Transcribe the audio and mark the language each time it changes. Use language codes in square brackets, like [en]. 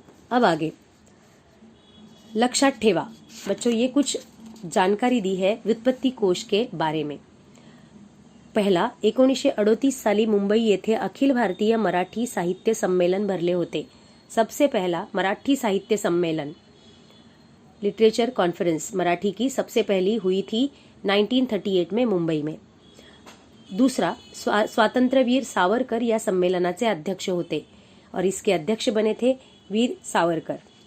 [hi] अब आगे [mr] लक्षात ठेवा. [hi] बच्चों, ये कुछ जानकारी दी है व्युत्पत्ति कोश के बारे में. [mr] पहिला, 1938 साली मुंबई येथे अखिल भारतीय मराठी साहित्य सम्मेलन भरले होते. [hi] सबसे पहला मराठी साहित्य सम्मेलन, लिटरेचर कॉन्फ्रेंस मराठी की सबसे पहली हुई थी 1938 में मुंबई में. दूसरा, [mr] स्वातंत्र्यवीर सावरकर या सम्मेलनाचे अध्यक्ष होते [hi] और इसके अध्यक्ष बने थे वीर सावरकर.